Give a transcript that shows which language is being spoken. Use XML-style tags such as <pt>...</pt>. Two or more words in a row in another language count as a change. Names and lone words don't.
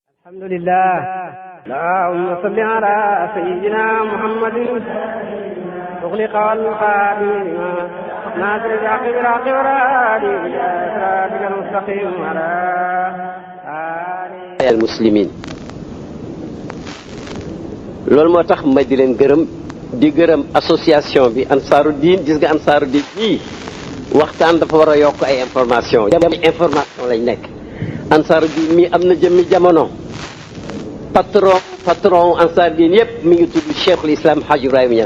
<ar>الحمد لله اللهم صل على سيدنا محمد أغلق القديم ناصر الحق بالحق والهادي إلى صراطك المستقيم على آله al-muslimin.</ar> <wo>loolu moo tax ma di leen gërëm di gërëm association bi ansaaru diin. gis nga ansaaru diin bii waxtaan dafa war a yokk ay information lañ nekk. ansaaru diin mi am na jëmmi jamono patron ansaaru diin yépp mi ngi tudd Cheikhul Islam Hadj Ibrahima Niass.</wo>